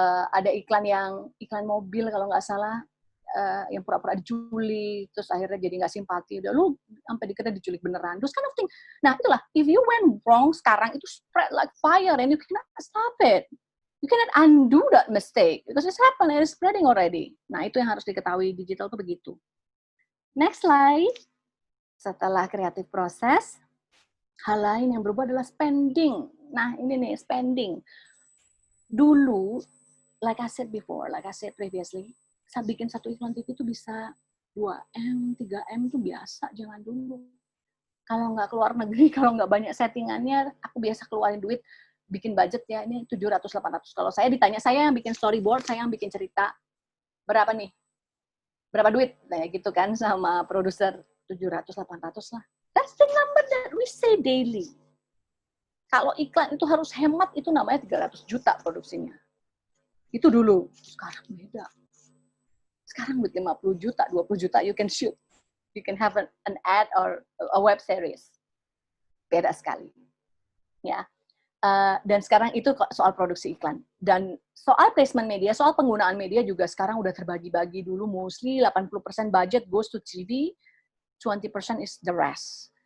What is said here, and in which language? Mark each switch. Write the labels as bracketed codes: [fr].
[id] Ada iklan mobil kalau nggak salah, yang pura-pura diculik, terus akhirnya jadi nggak simpati. Udah lu sampai dikira diculik beneran. [en] Terus kind of thing. Nah itulah, if you went wrong [id] sekarang itu [en] spread like fire and you cannot stop it. You cannot undo that mistake because it's happened and it's spreading already. [id] Nah itu yang harus diketahui, digital tuh begitu. Next slide. Setelah kreatif proses, hal lain yang berubah adalah spending. Nah, ini nih, spending. Dulu, [en] like I said previously, [id] saya bikin satu iklan TV itu bisa 2M, 3M itu biasa, jangan dulu. Kalau nggak keluar negeri, kalau nggak banyak settingannya, aku biasa keluarin duit, bikin budget ya, ini 700-800. Kalau saya ditanya, saya yang bikin storyboard, saya yang bikin cerita, berapa nih? Berapa duit? Nah, gitu kan, sama produser 700-800 lah. [en] That's the number that we say daily. [id] Kalau iklan itu harus hemat, itu namanya 300 juta produksinya. Itu dulu. Sekarang beda. Sekarang with 50 juta, 20 juta, [en] you can shoot. You can have an ad or a web series. [id] Beda sekali. Ya. Dan sekarang itu soal produksi iklan. Dan soal placement media, soal penggunaan media juga sekarang udah terbagi-bagi. [en] Dulu mostly 80% budget goes to TV, 20% is the rest.